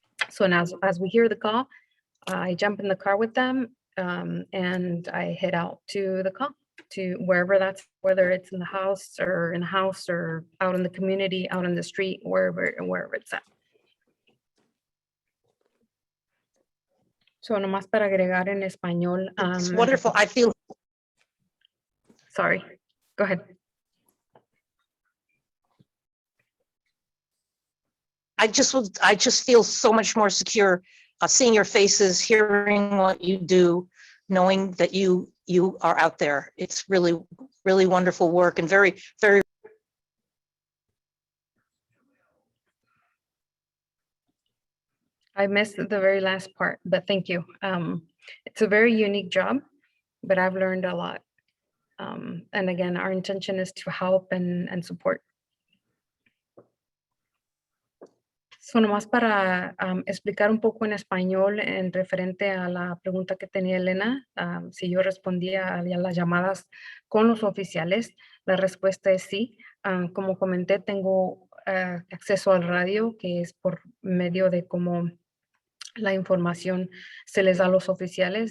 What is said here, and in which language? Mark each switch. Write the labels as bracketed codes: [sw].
[en] So as we hear the call, I jump in the car with them and I head out to the call, to wherever that's, whether it's in the house or out in the community, out in the street, wherever it's at. [es] So nomás para agregar en español. [en] It's wonderful. I feel, Sorry, go ahead. I just feel so much more secure seeing your faces, hearing what you do, knowing that you are out there. It's really, really wonderful work and very, very. I missed the very last part, but thank you. It's a very unique job, but I've learned a lot. And again, our intention is to help and support. [es] So nomás para explicar un poco en español en referente a la pregunta que tenía Elena, si yo respondía a las llamadas con los oficiales, la respuesta es sí. Como comenté, tengo acceso al radio, que es por medio de cómo la información se les da a los oficiales.